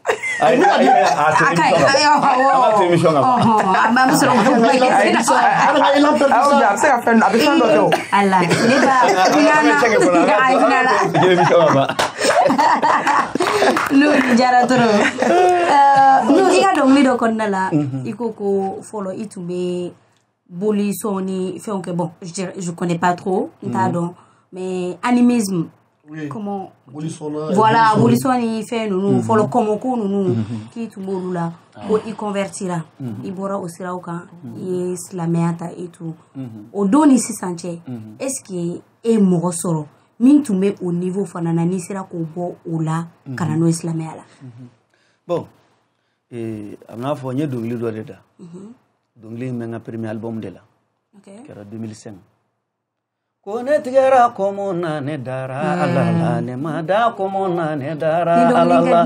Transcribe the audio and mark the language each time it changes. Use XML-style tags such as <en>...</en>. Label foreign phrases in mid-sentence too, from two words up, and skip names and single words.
<bm>jara toro no i ka dɔnkili dɔ kɔnɔna la i ko ko fɔlɔ i tun bɛ bolisɔn ni fɛnw kɛ bon</bm> <fr>je connais pas trop</fr> <bm>n t'a dɔn</bm> <fr>mais animisme comment voilà</fr> <bm>bolisɔn ni fɛn ninnu fɔlɔ kɔmɔko ninnu k'i tun b'olu la ko i convertira i bɔra o siraw kan i ye silamɛya ta</bm> <fr>et tout</fr> <bm>o don ni sisan cɛ</bm> <fr>est-ce que</fr> <bm>e mɔgɔ sɔrɔ min tun bɛ o niveau fana na n'i sera k'o bɔ o la ka na n'o ye silamɛya la bon a bɛna fɔ n ye dɔnkili dɔ de da dɔnkili in bɛ n ka</bm> <fr>premier album</fr> <bm>de la kɛra 2005 ko ne tigɛra kɔmɔ na ne dara ala la ne ma da kɔmɔ na ne dara ala la</bm>